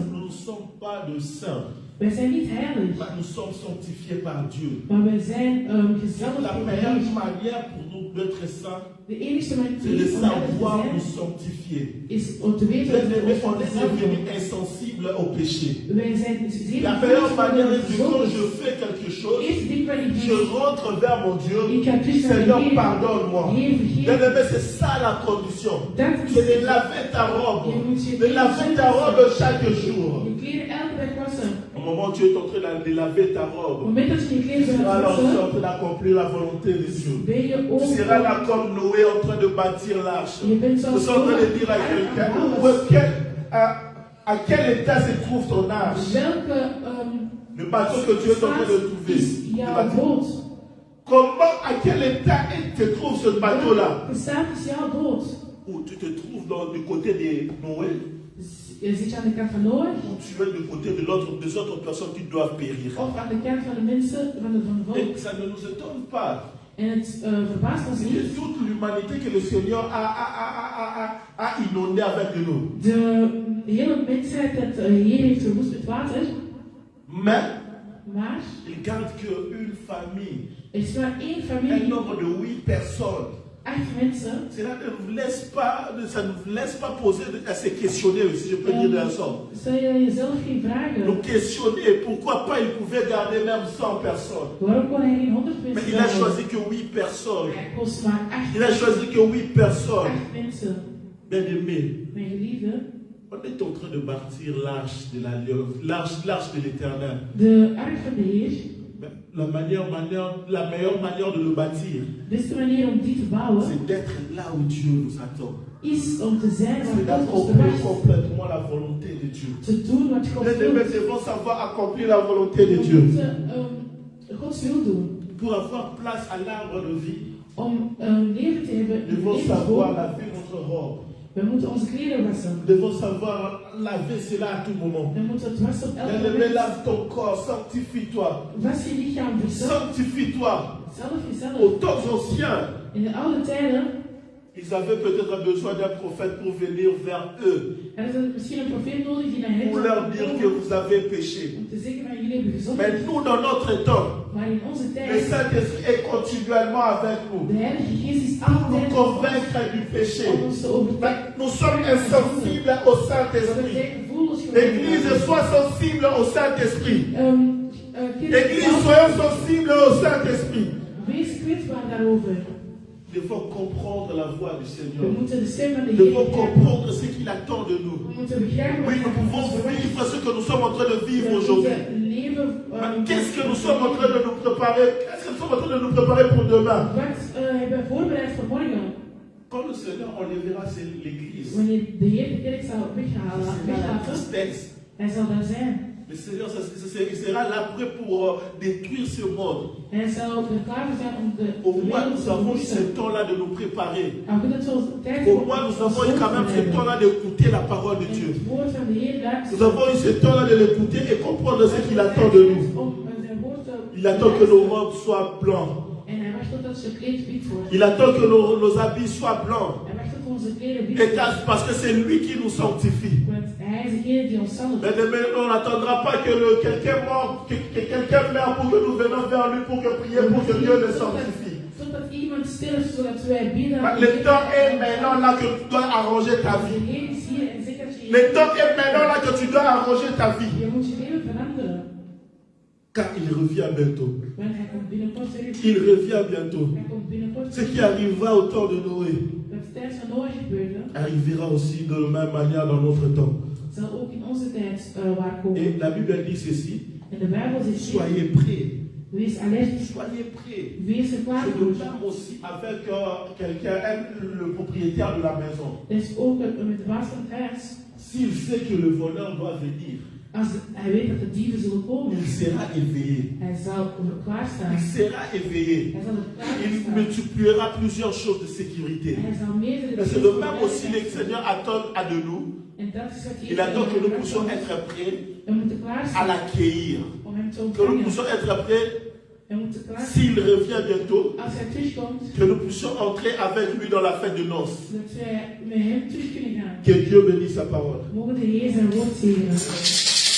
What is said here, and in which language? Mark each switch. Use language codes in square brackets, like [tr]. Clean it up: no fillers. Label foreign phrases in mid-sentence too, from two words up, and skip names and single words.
[fr] Nous ne sommes pas de saints, [nl] Wij zijn niet heilig, [fr] mais nous sommes sanctifiés par Dieu. [nl] maar wij zijn [fr] C'est [nl] gezalfd [fr] la [nl] door de [fr] meilleure [nl] Heer. [fr] manière pour nous d'être saints, [nl] De enige manier [fr] c'est de [nl] om heilig [fr] savoir [nl] te [fr] nous [nl] zijn, [fr] sanctifier. [nl] is om te weten dat we [fr] On [nl] ons [fr] est [nl] gezalfd [fr] devenu [nl] worden. [fr] insensible au péché. [nl] Wij zijn zeer [fr] La meilleure manière est que [nl] gezond. [fr] quand je fais quelque chose, [nl] Eerste ding wat ik [fr] je [nl] doe, [fr] rentre vers mon Dieu. [nl] ik ga terug naar de [fr] Seigneur, [nl] Heer. [fr] pardonne-moi. [nl] Heer, vergeef. [fr] Bien-aimé, c'est ça la condition. [nl] Dat is [fr] C'est de laver ta robe. De laver ta robe chaque jour. [nl] je kleren elke dag wassen. [fr] Au moment où tu es en train de laver ta [nl] Op het [fr] robe, [nl] moment dat je je [fr] tu [nl] kleren [fr] seras [nl] gaat [fr] là en [nl] wassen, [fr] train d'accomplir la volonté de Dieu. [nl] ben je [fr] Tu [nl] ook [fr] seras là comme Noé en train de bâtir l'arche. [nl] je bent [fr] Je [nl] zoals [fr] suis en train de dire à quelqu'un, à quel état se trouve ton arche? [nl] welke [fr] Le bateau que tu es en train de trouver. [nl] is [fr] Le [nl] jouw [fr] bateau. [nl] boot? [fr] Comment, à quel état se trouve ce bateau-là? [nl] Welke staat is jouw boot? [fr] Où tu te trouves du côté de Noé, [nl] Zit je aan de kant van Noach [fr] ou tu es du côté des autres personnes qui doivent périr. [nl] of aan de kant van de mensen van het volk? [fr] Et ça ne nous étonne pas. [nl] En het verbaast ons [fr] C'est [nl] niet. [fr] toute l'humanité que le Seigneur a inondé avec de l'eau. [nl] De hele mensheid dat de Heer heeft verwoest met water, [fr] Mais [nl] maar [fr] il garde qu'une famille, [nl] er is maar één [fr] un [nl] familie, [fr] nombre de 8 personnes. [nl] 8 mensen. [fr] Cela ne nous laisse pas, ça ne nous laisse pas poser, à se questionner, si je peux dire d'un sort. [nl] Stel je jezelf geen vragen. [fr] Nous questionner pourquoi pas il pouvait garder même 100 personnes. [nl] Waarom kon hij geen 100 [fr] Mais [nl] mensen [fr] il a [nl] houden? [fr] choisi que 8 personnes. [nl] Hij koos maar 8 [fr] Il a choisi que 8 personnes. [nl] mensen. [fr] Bien-aimés, [nl] Mijn geliefde, [fr] on est en train de bâtir l'arche de l'arche de l'Éternel. [nl] de ark van de Heer, [fr] Mais la meilleure manière de le bâtir, [nl] de beste manier om die te bouwen, [fr] c'est d'être là où Dieu nous attend. [nl] is om te zijn [fr] C'est [nl] waar God ons [fr] d'accomplir [nl] verwacht. [fr] complètement la volonté de Dieu. [nl] Te doen wat God [fr] Les [nl] wil. [fr] nous devons savoir accomplir la volonté de [nl] We [fr] Dieu. [nl] moeten Gods wil doen. [fr] Pour avoir place à l'arbre de vie, [nl] Om leven te hebben [fr] nous [nl] in [fr] devons [nl] het [fr] savoir [nl] levensboom, [fr] laver notre robe. [nl] we moeten onze kleren wassen. [fr] Nous devons savoir laver cela à tout moment. [nl] We moeten het wassen op elk [fr] Bien-aimé, [nl] moment. [fr] lave ton corps, sanctifie-toi. [nl] Was je lichaam verzelf, [fr] Sanctifie-toi. [nl] zelf jezelf. [fr] Aux temps anciens, [nl] In de oude tijden [fr] ils avaient peut-être besoin d'un prophète pour venir vers eux, [nl] hadden ze misschien een profeet nodig die naar hen [fr] pour [nl] zou [fr] leur dire que [nl] komen [fr] vous avez péché. [nl] om te zeggen van jullie hebben gezond. [fr] Mais nous, dans notre temps, [nl] Maar in onze [fr] le [nl] tijd, [fr] Saint-Esprit est continuellement avec nous [nl] de Heilige Geest is [fr] pour nous [nl] altijd [fr] convaincre du péché. [nl] om ons te overtuigen. [fr] Mais nous sommes insensibles au [nl] We [fr] Saint-Esprit. [nl] zijn gevoelens geworden. [fr] Église, sois sensible au Saint-Esprit. [nl] Kinderen, [fr] Église, soyons sensibles au Saint-Esprit. [nl] wees kwetsbaar daarover. [fr] Nous devons comprendre la voix du [nl] We [fr] Seigneur. [nl] moeten de stem van de [fr] Nous devons [nl] Heer begrijpen. [fr] comprendre ce qu'il attend de nous. [nl] We moeten begrijpen [fr] Oui, [nl] wat [fr] nous [nl] hij van ons [fr] pouvons [nl] verwacht. [fr] vivre ce que nous sommes en train de vivre [nl] We [fr] aujourd'hui. [nl] moeten leven, [fr] Mais qu'est-ce que nous sommes en train de nous préparer? Qu'est-ce que nous sommes en train de nous préparer pour demain? [nl] Wat hebben we voorbereid voor morgen? [fr] Quand le Seigneur enlèvera l'église, [nl] Wanneer de Heer de kerk zal weglaten, [fr] tristesse, [nl] hij zal daar zijn. [fr] le Seigneur il sera là prêt pour détruire ce monde. [nl] Hij zal er klaar voor zijn om de [fr] Au moins, [nl] wereld [fr] nous [nl] te [fr] avons eu ce [nl] verwoesten. [fr] temps-là de nous préparer. [nl] En we kunnen zo'n tijd [fr] Au moins, nous avons eu quand même ce temps-là d'écouter la parole de Dieu. [nl] het woord van de Heer luisteren. [fr] Nous avons eu ce temps-là de l'écouter et comprendre ce qu'il attend de nous. [nl] Om zijn woord te [fr] Il attend que nos robes soient blancs. [nl] En hij wacht totdat zijn kleed wit wordt. [fr] Il attend que nos habits soient blancs. [nl] Hij wacht tot onze kleren wit [fr] Et [nl] worden. [fr] parce que c'est lui qui nous sanctifie. [nl] Want hij is degene die ons zal. [fr] Mais demain, on n'attendra pas que quelqu'un meure, que quelqu'un meure pour que nous venions vers lui pour que prier pour que Dieu le sanctifie. [nl] Totdat iemand sterft zodat wij bidden. [fr] Le temps est maintenant là que tu dois arranger ta [nl] De [fr] vie. [nl] Heer is hier en zegt dat je [fr] Le temps est maintenant là que tu dois arranger ta vie. [nl] je moet je leven veranderen. [fr] Car il revient bientôt. [nl] Want hij komt binnenkort terug. [fr] Il revient bientôt. [nl] Hij komt binnenkort [fr] Ce [nl] terug. [fr] qui arrivera au temps de Noé [nl] Wat tijdens van Noach gebeurde, [fr] arrivera aussi de la même manière dans notre temps. [nl] zal ook in onze tijd waarkomen. [fr] Et la Bible dit ceci, [nl] En de Bijbel zegt: [fr] soyez prêts. [nl] wees alert, [fr] Soyez prêts. [nl] wees er klaar [fr] Je [nl] voor. [fr] me parle aussi avec quelqu'un, le propriétaire de la maison. [nl] Dat is ook met de baas van het huis. [fr] S'il sait que le voleur doit venir, [nl] Als hij weet dat de dieven zullen komen, [fr] il sera éveillé. [nl] hij zal klaarstaan. [fr] Il sera éveillé. [nl] Hij zal er [fr] Il [nl] klaarstaan. [fr] multipliera plusieurs choses de sécurité. [nl] Hij zal meerdere [fr] Mais c'est le même aussi que le Seigneur attend à de nous. [nl] En dat is wat hij [fr] Il attend que nous puissions être prêts [nl] We moeten [fr] à [nl] klaarstaan [fr] l'accueillir. [nl] om hem te [fr] Que nous [nl] ontvangen. [fr] puissions être prêts, [nl] We moeten klaarstaan. [fr] s'il revient bientôt, [nl] Als hij terugkomt, [fr] que nous puissions entrer avec lui dans la fête de noces. [nl] dat wij met hem terug kunnen gaan. [fr] Que Dieu bénisse sa parole. [nl] Mogen de Heer zijn woord zegenen.